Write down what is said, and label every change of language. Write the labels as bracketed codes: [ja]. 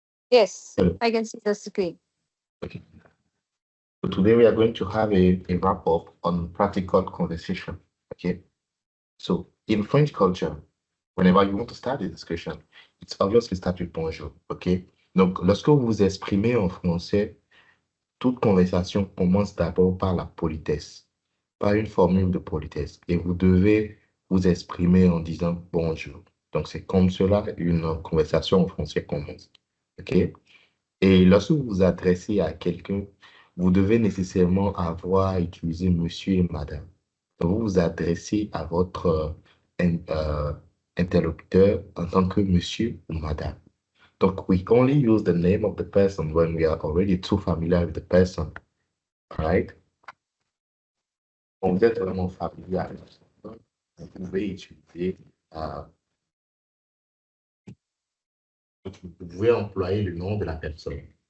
[en] Yes. Hello. I can see the screen. Okay. So today we are going to have a wrap up on practical conversation. Okay. So in French culture, whenever you want to start a discussion, it's obviously start with bonjour. OK? [fr] Donc, lorsque vous vous exprimez en français, toute conversation commence d'abord par la politesse, par une formule de politesse. Et vous devez vous exprimer en disant bonjour. Donc, c'est comme cela une conversation en français commence. OK? Et lorsque vous vous adressez à quelqu'un, vous devez nécessairement avoir utilisé monsieur et madame. Donc, vous vous adressez à votre interlocuteur en tant que monsieur ou madame. Donc, [en] we only use the name of the person when we are already too familiar with the person, right? [fr] On vous êtes vraiment familier avec la personne, vous pouvez utiliser, euh, vous pouvez employer le nom de la personne.